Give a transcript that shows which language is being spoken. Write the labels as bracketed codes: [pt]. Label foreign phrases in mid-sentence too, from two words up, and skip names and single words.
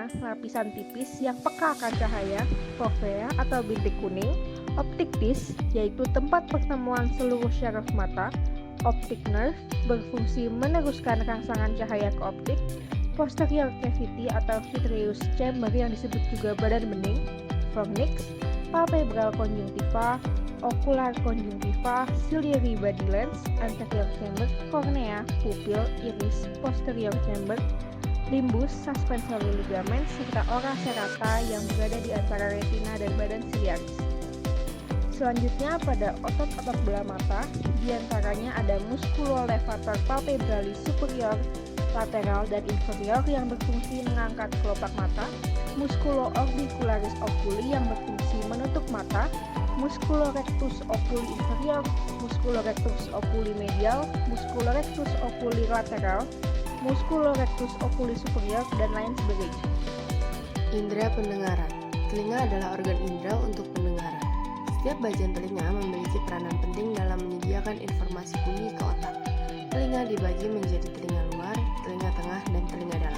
[id] lapisan tipis yang peka akan cahaya, kornea atau bintik kuning, [en] optic disc, [id] yaitu tempat pertemuan seluruh syaraf mata, [en] optic nerve, [id] berfungsi meneruskan rangsangan cahaya ke optik, [en] posterior cavity [id] atau [en] vitreous chamber [id] yang disebut juga badan bening, [en] fornix, palpebral conjunctiva, ocular conjunctiva, ciliary body lens, anterior chamber, cornea, pupil, iris, posterior chamber, limbus, suspensory ligament, [id] serta [la] ora serrata [id] yang berada di antara retina dan badan ciliaris. Selanjutnya pada otot-otot belah mata, diantaranya ada [la] musculolevator palpebralis superior, [id] lateral, dan inferior yang berfungsi mengangkat kelopak mata, [la] musculo-orbicularis oculi [id] yang berfungsi menutup mata, [la] musculorectus oculi inferior, musculorectus oculi medial, musculorectus oculi lateral, musculorectus oculi superior, [id] dan lain sebagainya. Indera pendengaran. Telinga adalah organ indera untuk pendengaran. Setiap bagian telinga memiliki peranan penting dalam menyediakan informasi bunyi ke otak. Telinga dibagi menjadi telinga luar, telinga tengah, dan telinga dalam.